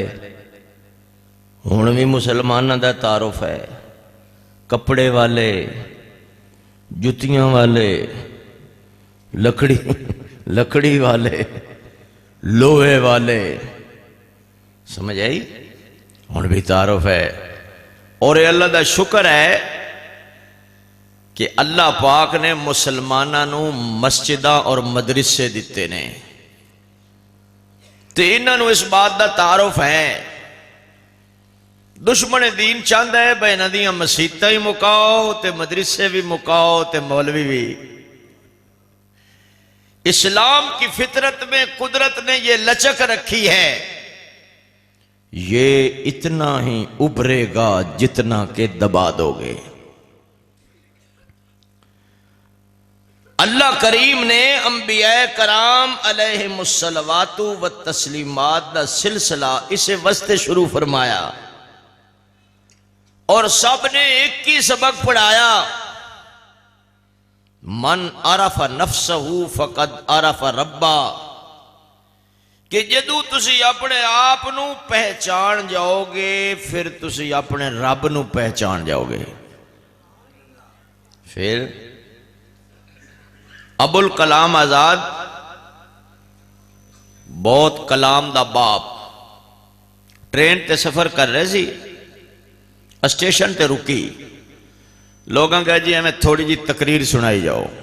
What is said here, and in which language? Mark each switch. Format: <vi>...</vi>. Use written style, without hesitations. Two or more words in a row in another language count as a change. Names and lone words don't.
<pa>ہن بھی مسلمانوں دا تعارف ہے، کپڑے والے، جتیاں والے، لکڑی والے، لوہے والے، سمجھ آئی؟ ہن بھی تعارف ہے، اور اللہ دا شکر ہے کہ اللہ پاک نے مسلمانوں نو مسجداں اور مدرسے دیتے نے، تے انہاں نو اس بات دا تعارف ہے۔ دشمن دین چاہتا ہے بھائی انہاں دیاں مسیتاں ہی مکاؤ تے مدرسے بھی مکاؤ تے مولوی بھی۔</pa> <ur>اسلام کی فطرت میں قدرت نے یہ لچک رکھی ہے، یہ اتنا ہی ابھرے گا جتنا کہ دبا دو گے۔</ur> <pa>اللہ کریم نے انبیاء کرام</pa> <ar>علیہم الصلوات والتسلیمات</ar> <pa>دا سلسلہ اسے وسط شروع فرمایا، اور سب نے ایک ہی سبق پڑھایا،</pa> <ar>من عرف نفسہ فقد عرف ربا،</ar> <pa>کہ جدو تسی اپنے آپ نو پہچان جاؤ گے پھر تسی اپنے رب نو پہچان جاؤ گے۔ پھر ابو الکلام آزاد بہت کلام دا باپ ٹرین تے سفر کر رہے سی، اسٹیشن تے رکی، لوگاں کہا جی ہمیں تھوڑی جی تقریر سنائی جاؤ۔</pa>